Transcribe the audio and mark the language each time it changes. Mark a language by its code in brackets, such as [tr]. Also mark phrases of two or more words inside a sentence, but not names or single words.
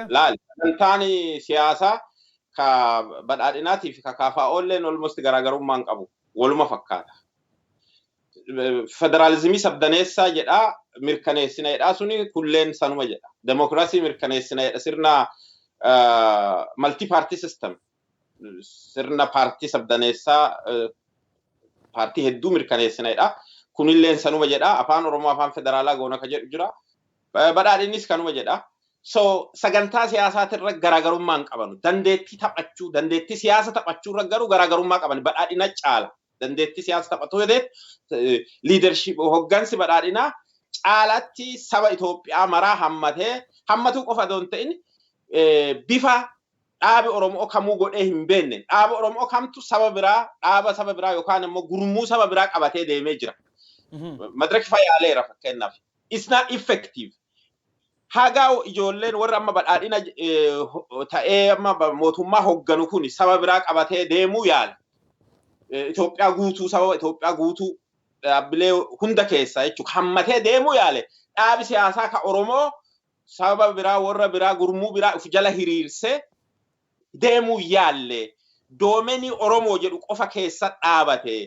[om] Laali sagantaan siyaasaa ka badhaadhinaatii fi ka kaafaa'olleen almost garaagarummaan qabu waluma fakkaata. Federaalizimii sabdaneessaa jedhaa mirkaneessina jedhaa suni kulleen sanuma jedha. Demokiraasii mirkaneessina jedha sirna [en] multi party system [om] sirna paartii sabdaneessaa paartii hedduu mirkaneessina jedha. Kunilleen sanuma jedha afaan Oromoo afaan federaalaa goona ka jedhu jira. Badhaadhinnis kanuma jedha. So sagantaa siyaasatirra garaagarummaan qaban dandeettii taphachuu dandeettii siyaasa taphachuu irra garuu garaagarummaa qaban badhaadhina caala dandeettii siyaasa taphatu jedhee leadership hoggansi badhaadhinaa caalatti saba Itoophiyaa maraa hammatuu qofa doon ta'in bifa dhaabi Oromoo kamuu godhee hin beekne dhaabi Oromoo kamtu dhaaba saba biraa yookaan immoo gurmuu saba biraa qabatee deemee jira. Madraki fayyaaleera fakkeenyaaf. [en] It's not effective. [om] Hagaa ijoolleen warra amma badhaadhina ta'ee amma mootummaa hogganu kun saba biraa qabatee deemuu yaala. Itoophiyaa guutuu dhaabbilee hunda keessa jechuudha hammatee deemuu yaale dhaabi siyaasaa ka Oromoo saba biraa warra biraa gurmuu biraa uf jala hiriirsee deemuu yaalle doomenii Oromoo jedhu qofa keessa dhaabate.